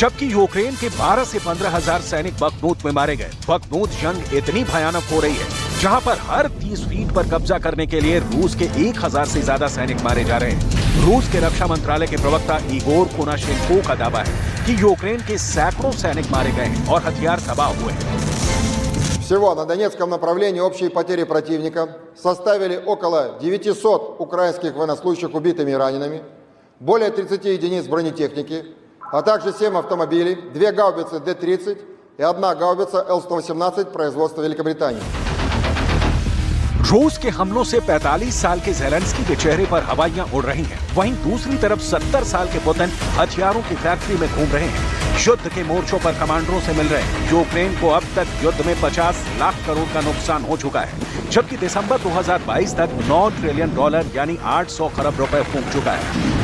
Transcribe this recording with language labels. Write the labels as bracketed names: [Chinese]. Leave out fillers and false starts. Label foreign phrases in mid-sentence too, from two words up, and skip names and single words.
[Hindi] जबकि यूक्रेन के 12 से 15,000 सैनिक बखमूत में मारे गए। बखमूत जंग इतनी भयानक हो रही है जहां पर हर 30 फीट पर कब्जा करने के लिए रूस के 1000 से ज्यादा सैनिक मारे जा रहे हैं। रूस के रक्षा मंत्रालय के प्रवक्ता इगोर कोनाशेंको का दावा है कि यूक्रेन के सैकड़ों सैनिक मारे गए हैं और हथियार तबाह हुए हैं। [Russian] Всего на Донецком направлении общие потери противника составили около 900 украинских военнослужащих убитыми и ранеными, более 30 единиц бронетехники, а также 7 автомобилей, 2 гаубицы Д-30 и 1 гаубица Л-118 производства Великобритании. [Hindi] रूस के हमलों से 45 साल के ज़ेलेंस्की के चेहरे पर हवाइयां उड़ रही हैं। वहीं दूसरी तरफ 70 साल के पुतिन हथियारों की फैक्ट्री में घूम रहे हैं। युद्ध के मोर्चों पर कमांडरों से मिल रहे हैं। यूक्रेन को अब तक युद्ध में 50 लाख करोड़ का नुकसान हो चुका है, जबकि दिसंबर 2022 तक $9 ट्रिलियन यानी 800 खरब रुपए फूंक चुका है।